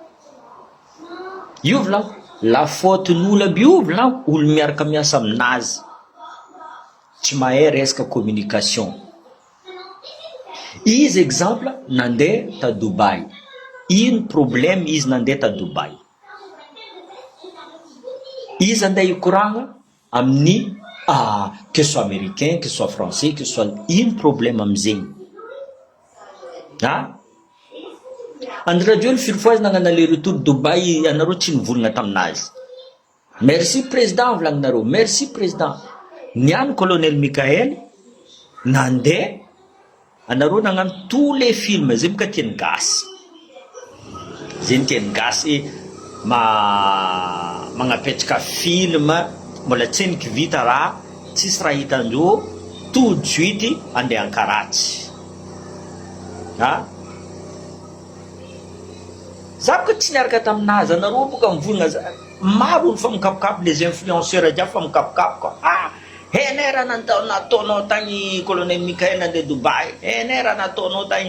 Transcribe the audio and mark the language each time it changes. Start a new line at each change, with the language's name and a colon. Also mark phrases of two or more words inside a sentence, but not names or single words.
Malagasy: Io volagno
French: la faute
Malagasy: n'olo aby io volagno, olo miaraka miasa aminazy tsy mahay resaka communication. Izy exemple nandeha ta Dubai, ino problème izy nandeha ta Dubai? Izy andeha hikoragna amin'ny
French: que soit américain, que soit français, que soit
Malagasy: ino problème amizegny? Andrajo firy fois nagnano
French: aller retour
Malagasy: Dubai, anareo tsy nivolagna taminazy.
French: Merci président
Malagasy: volagninareo,
French: merci président.
Malagasy: Niany colonel Michael nandeha, anareo nagnano
French: tous les films,
Malagasy: zay boka tiany gasy, zay tiany gasy magnapetraka film, mbola tseniky vita raha, tsisy raha hitandreo,
French: tout de suite
Malagasy: andeha ankaratsy. Za boka tsy niaraka taminazy, anareo boka mivolagna maro olo fa mikapokapo,
French: les influenceurs
Malagasy: jiaby fa mikapokapo ka. Hainay raha nataonao tagny colonel Michael nandeha Dubai, hainay raha nataonao tagny.